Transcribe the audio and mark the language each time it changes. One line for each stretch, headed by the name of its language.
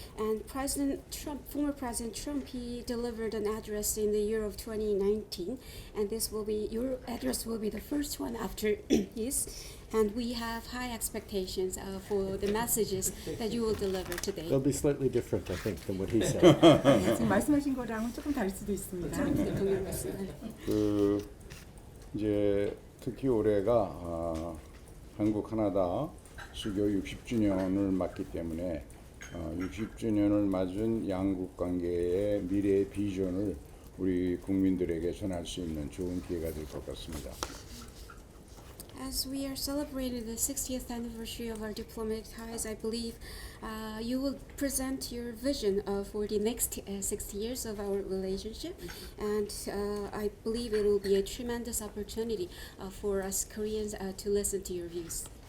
English: And former President Trump, he delivered an address in the year of 2019, and your address will be the first one after his. And we have high expectations for the messages that you will deliver today. They'll be slightly different, I think, than what he said.
Korean: 지금 말씀하신 거랑은 조금 다를 수도 있습니다. 이제 특히 올해가 한국 카나다 수교 60주년을 맞기 때문에 60주년을 맞은 양국 관계의 미래 비전을 우리 국민들에게 전할 수 있는 좋은 기회가 될 것 같습니다.
English: As we are celebrating the 60th anniversary of our diplomatic ties, I believe you will present your vision for the next 60 years of our relationship, and I believe it will be a tremendous opportunity for us Koreans to listen to your views.